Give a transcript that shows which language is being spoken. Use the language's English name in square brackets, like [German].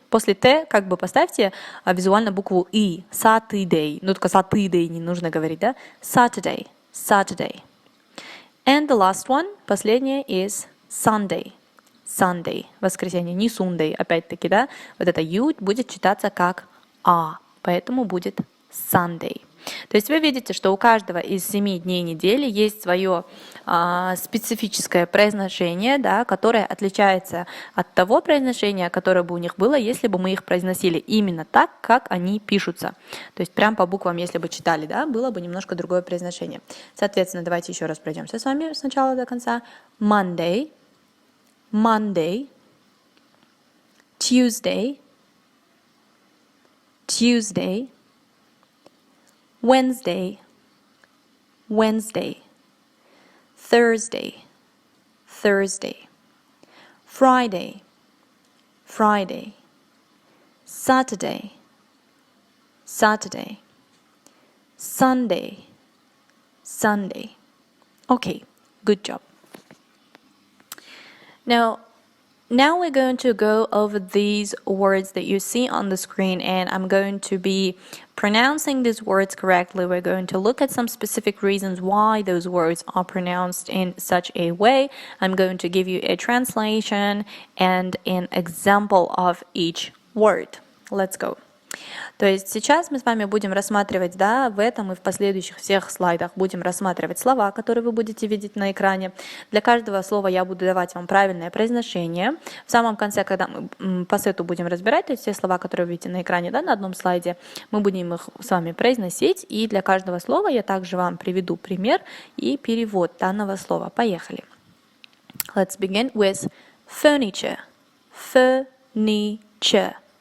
[Russian] После Т как бы поставьте визуально букву И. [English] Saturday. [Russian] Ну, только Saturday не нужно говорить, да? [English] Saturday. Saturday. And the last one, [Russian] последнее, [English] is Sunday. [Russian] Sunday. Воскресенье. Не Sunday, опять-таки, да? Вот это U будет читаться как А. Поэтому будет Sunday. То есть вы видите, что у каждого из 7 дней недели есть свое специфическое произношение, да, которое отличается от того произношения, которое бы у них было, если бы мы их произносили именно так, как они пишутся. То есть прям по буквам, если бы читали, да, было бы немножко другое произношение. Соответственно, давайте еще раз пройдемся с вами с начала до конца. [English] Monday, Monday, Tuesday, Tuesday, Wednesday, Wednesday, Thursday, Thursday, Friday, Friday, Saturday, Saturday, Sunday, Sunday. Okay, good job. Now we're going to go over these words that you see on the screen, and I'm going to be pronouncing these words correctly. We're going to look at some specific reasons why those words are pronounced in such a way. I'm going to give you a translation and an example of each word. Let's go. [Russian] То есть сейчас мы с вами будем рассматривать, да, в этом и в последующих всех слайдах будем рассматривать слова, которые вы будете видеть на экране. Для каждого слова я буду давать вам правильное произношение. В самом конце, когда мы по сету будем разбирать, то есть все слова, которые вы видите на экране, да, на одном слайде, мы будем их с вами произносить. И для каждого слова я также вам приведу пример и перевод данного слова. Поехали. [English] Let's begin with furniture. Furniture.